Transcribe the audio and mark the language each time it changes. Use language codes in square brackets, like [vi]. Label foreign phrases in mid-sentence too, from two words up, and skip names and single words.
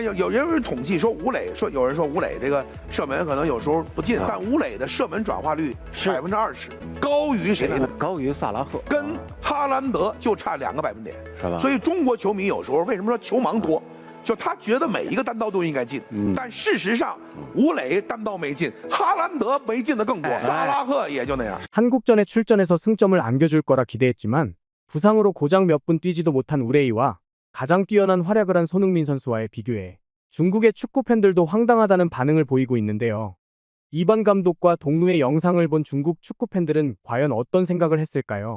[zh] 但有人统计说吴磊有人说吴磊这个射门可能有时候不进，但吴磊的射门转化率是20%，高于谁呢？高于萨拉赫，跟哈兰德就差2个百分点，是吧？所以中国球迷有时候为什么说球盲多？ 就他觉得每一个单刀都应该进，但事实上吴磊单刀没进，哈兰德没进的更多，萨拉赫也就那样。 [ko] 한국전에 출전해서 승점을 안겨줄 거라 기대했지만 부상으로 고작 몇 분 뛰지도 못한 우레이와 가장 뛰어난 활약을 한 손흥민 선수와의 비교에 중국의 축구 팬들도 황당하다는 반응을 보이고 있는데요. 이반 감독과 동루의 영상을 본 중국 축구 팬들은 과연 어떤 생각을 했을까요?